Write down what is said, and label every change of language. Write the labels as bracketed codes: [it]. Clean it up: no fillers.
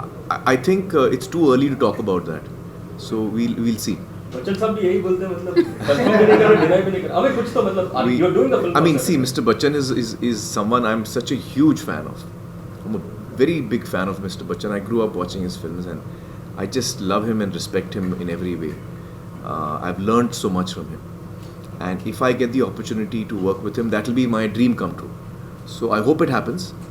[en] I think it's too early to talk about that. So we'll see. [hi] Bachchan साहब भी यही बोलते हैं, मतलब कंफर्म भी नहीं कर रहे, डिनाई भी नहीं कर रहे। अबे कुछ तो मतलब [en] you're doing the film. I mean, see, Mr. Bachchan is someone I'm such a huge fan of. I'm a very big fan of Mr. Bachchan. I grew up watching his films, and I just love him and respect him in every way. I've learned so much from him, and if I get the opportunity to work with him, that will be my dream come true. So I hope it happens.